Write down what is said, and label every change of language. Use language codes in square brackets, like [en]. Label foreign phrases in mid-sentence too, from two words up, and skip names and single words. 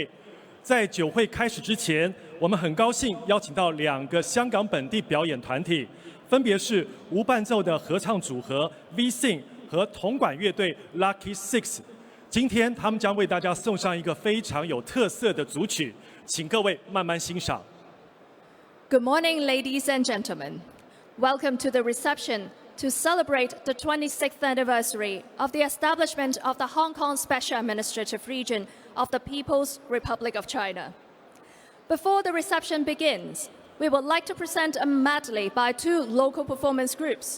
[zh] 在酒會開始之前，我們很高興邀請到兩個香港本地表演團體，分別是無伴奏的合唱組合 V-Sing 和銅管樂隊 Lucky Six。今天他們將為大家送上一個非常有特色的組曲，請各位慢慢欣賞。 [en] Good morning, ladies and gentlemen. Welcome to the reception to celebrate the 26th anniversary of the establishment of the Hong Kong Special Administrative Region of the People's Republic of China. Before the reception begins, we would like to present a medley by two local performance groups.